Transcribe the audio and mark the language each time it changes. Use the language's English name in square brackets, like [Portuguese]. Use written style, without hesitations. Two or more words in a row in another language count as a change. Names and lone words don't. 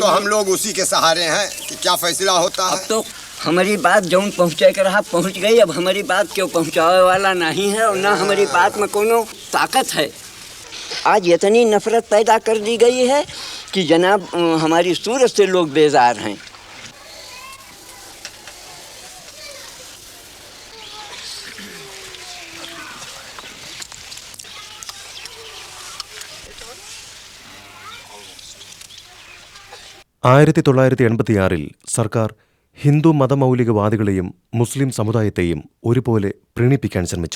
[Hindi] तो हम लोग उसी के सहारे हैं कि क्या फैसला होता है। अब तो हमारी बात जौन पहुँचे के रहा पहुँच गई। अब हमारी बात क्यों पहुँचावे वाला नहीं है और ना हमारी बात में कोनो ताकत है। आज इतनी नफरत पैदा कर दी गई है कि जनाब हमारी सूरत से लोग बेजार हैं। [Malayalam] ആയിരത്തി 1986 സർക്കാർ ഹിന്ദു മതമൗലികവാദികളെയും മുസ്ലിം സമുദായത്തെയും ഒരുപോലെ പ്രീണിപ്പിക്കാൻ ശ്രമിച്ചു.